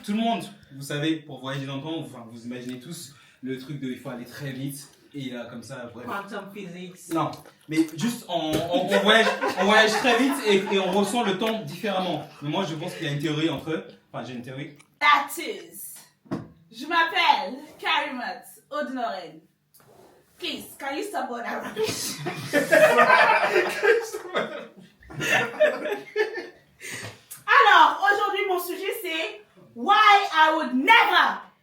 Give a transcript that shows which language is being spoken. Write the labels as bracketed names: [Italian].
[French] le monde, vous savez, pour voyager dans le temps, enfin, vous imaginez tous le truc de il faut aller très vite. Et comme ça, bref. [English] Quantum physics. [French] Non, mais juste on voyage très vite et on ressent le temps différemment. Mais moi, je pense qu'il y a une théorie entre eux. Enfin, j'ai une théorie. [English] That is. [French] Je m'appelle Karimat Odnoren. [English] Please, can you stop all that rubbish? [French] Alors, aujourd'hui, mon sujet c'est [English] Why I would never.